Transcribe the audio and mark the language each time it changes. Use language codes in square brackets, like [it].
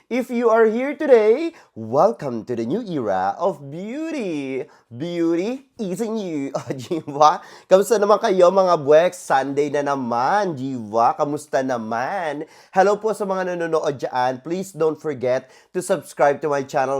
[en] If you are here today, welcome to the new era of beauty. Beauty is in you. [tl] Oh, diba? Kamusta naman kayo mga buweks? Sunday na naman, diba? Kamusta naman? Hello po sa mga nanonood dyan. [en] Please don't forget to subscribe to my channel.